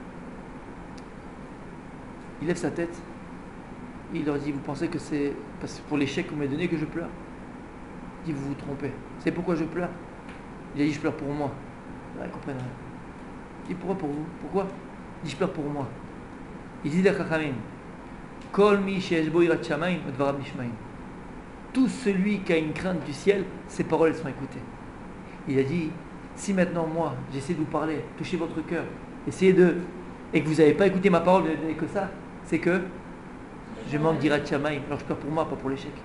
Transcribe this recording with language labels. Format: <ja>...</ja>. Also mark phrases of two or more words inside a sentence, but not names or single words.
<fr>Il lève sa tête. Il leur dit, vous pensez que c'est parce que pour l'échec que vous m'avez donné que je pleure? Il dit, vous vous trompez. C'est pourquoi je pleure? Il a dit, je pleure pour moi. Là, ils comprennent rien. Il dit, pourquoi pour vous? Pourquoi? Il dit, je pleure pour moi. Il dit, les Chachamim,</fr> <he>כל מי שיש בו יראת שמים ודבריו נשמעים.</he> <fr>Tout celui qui a une crainte du ciel, ses paroles sont écoutées. Il a dit, si maintenant moi, j'essaie de vous parler, toucher votre cœur, essayez de... et que vous n'avez pas écouté ma parole, vous n'avez donné que ça, c'est que je manque</fr> <he>יראת שמים.</he> <fr>Alors je pleure pour moi, pas pour l'échec.</fr>